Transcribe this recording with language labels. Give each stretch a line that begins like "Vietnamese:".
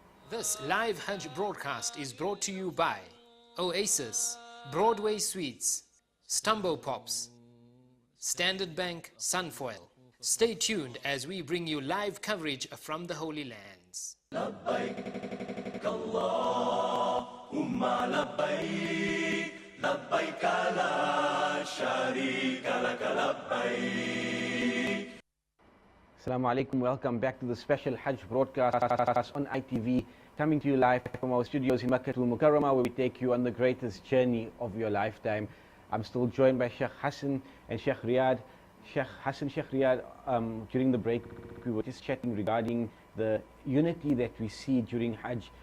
English: This live Hajj broadcast is brought to you by Oasis, Broadway Sweets, Stumbo Pops, Standard Bank, Sunfoil. Stay tuned as we bring you live coverage from the Holy Lands.
Arabic: لبيك اللهم لبيك لبيك لا شريك لك لبيك.
English: Assalamu alaikum, welcome back to the special Hajj broadcast on ITV, coming to you live from our studios in Makkah al-Mukarramah, where we take you on the greatest journey of your lifetime. I'm still joined by Sheikh Hassan and Sheikh Riyad. Sheikh Hassan, Sheikh Riyad, during the break we were just chatting regarding the unity that we see during Hajj.